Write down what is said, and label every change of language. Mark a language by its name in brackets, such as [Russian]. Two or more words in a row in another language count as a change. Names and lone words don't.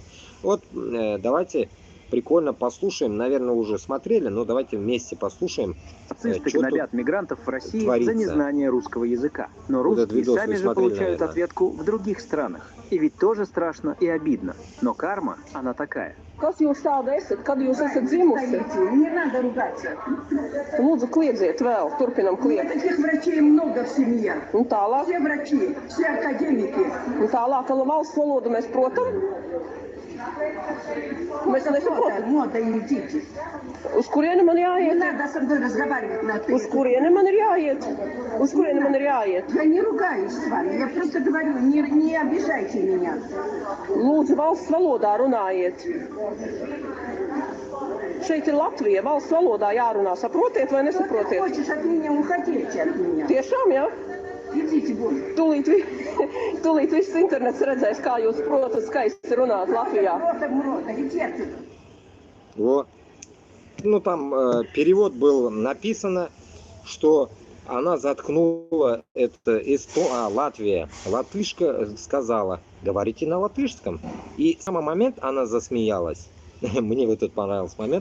[Russian] Вот, давайте прикольно послушаем, наверное, уже смотрели, но давайте вместе послушаем. Нацисты гнобят мигрантов в России творится. За незнание русского языка. Но вот русские сами же получают, наверное, ответку в других странах. И ведь тоже страшно и обидно. Но карма, она такая. [Latvian] Kas jūs tāda esat? Kad jūs esat dzimusi? [Russian] Не надо ругаться. [Latvian] Lūdzu, kliedziet vēl, turpinam kliegt. [Russian] Таких врачей много в семье. [Latvian] Un tālāk, [Russian] Все врачи, все академики. [Latvian] un tālāk, valsts valodu mēs protam. Mēs nesaprotam. [Russian] Мода идите. [Latvian] Uz kurieni man [Russian] Не [Latvian] jāiet? [Russian] надо со мной разговаривать на ты. [Latvian] Uz kurieni man ir jāiet? Uz kurieni man ir jāiet? [Russian] Я не ругаюсь с вами, я просто говорю, не обижайте меня. [Latvian] Lūdzu, valsts valodā runājiet. Šeit ir Latvija, valsts valodā jārunā. Saprotiet vai [Russian] Что ты [Latvian] nesaprotiet? [Russian] хочешь от меня, уходите от меня. [Latvian] Tiešām, jā? [Russian] Идите вон. [Latvian] Tūlīt viss internets redzēs, kā jūs protat skaisti runāt Latvijā. [Russian] Рота, иди отсюда. Вот. Ну, там перевод был написано, что она заткнула это Латвия. Латышка сказала, говорите на латышском. И в самый момент она засмеялась. Мне вот этот понравился момент.